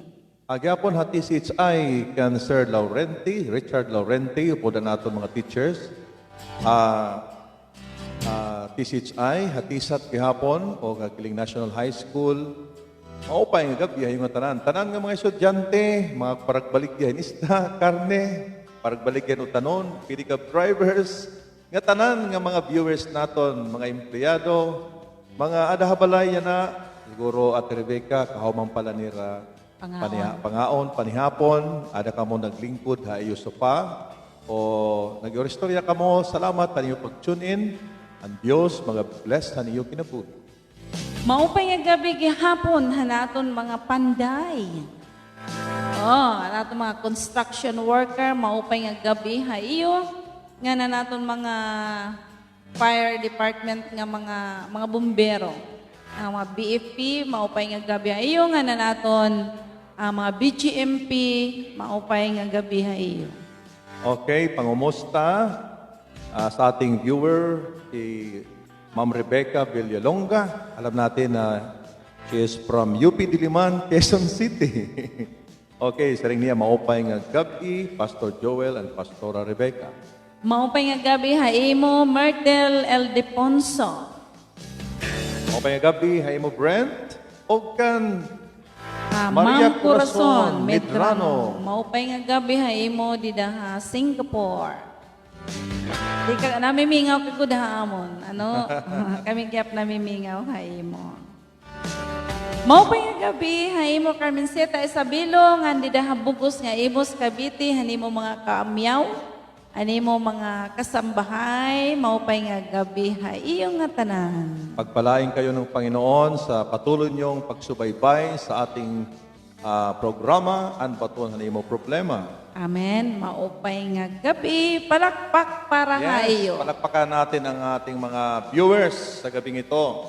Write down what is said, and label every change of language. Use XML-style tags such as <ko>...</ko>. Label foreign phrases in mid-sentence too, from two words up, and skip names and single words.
<war>Agyapon hati CHI kan Sir Richard Laurenti, upodan nato mga teachers. TCHI, hatisat gihapon o Kiling National High School. Maupay nga gabi yung tanan. Tanan nga mga estudyante, mga paragbaligyan isda, karne, paragbaligyan utanon, pick-up drivers, nga tanan nga mga viewers naton, mga empleyado, mga adahabalay na, siguro Ate Rebecca, kahuman pala nira, pangaon, panihapon, ada ka mo naglingkod ha iyo sopa, o nag-oristorya ka mo, salamat sa iyo pag-tune in, ang Diyos, mga bless sa iyo kinabuhi. Maupay nga gabi gihapon hanaton mga panday. Hanaton mga construction worker, maupay nga gabi ha iyo. Nga na naton mga fire department nga mga bumbero. Ang mga BFP, maupay nga gabi ha iyo. Nga na naton mga BGMP, maupay nga gabi ha iyo.</war> <tl>Okay, pangumusta sa ating viewer, si Ma'am Rebecca Villalonga. Alam natin na</tl> <en>she is from</en> <tl>UP Diliman, Quezon City.</tl> <war>Okay, sa ring niya, maupay nga gabi, Pastor Joel and Pastora Rebecca. Maupay nga gabi ha imo, Myrtle L. Deponso. Maupay nga gabi, hay mo Brent, o kan Maria Maria Corazon Corazon Medrano. Maupay nga gabi ha imo dida ha Singapore. Di ka namimingaw ka gud ha amon. Ano? Kami gyap namimingaw ha imo. Maupay nga gabi ha imo Carmenceta Isabelo nga dida ha bugos nga Imos Cavite hanimo mga kaamyaw. Animo mga kasambahay, maupay nga gabi ha iyong nga tanan.</war> <tl>Pagpalain kayo ng Panginoon sa patuloy niyong pagsubaybay sa ating programa, Ang Baton Hanimo Problema. Amen.</tl> <war>Maupay nga gabi, palakpak para ha iyo.</war> <tl>Palakpakan natin ang ating mga viewers sa gabing ito.</tl>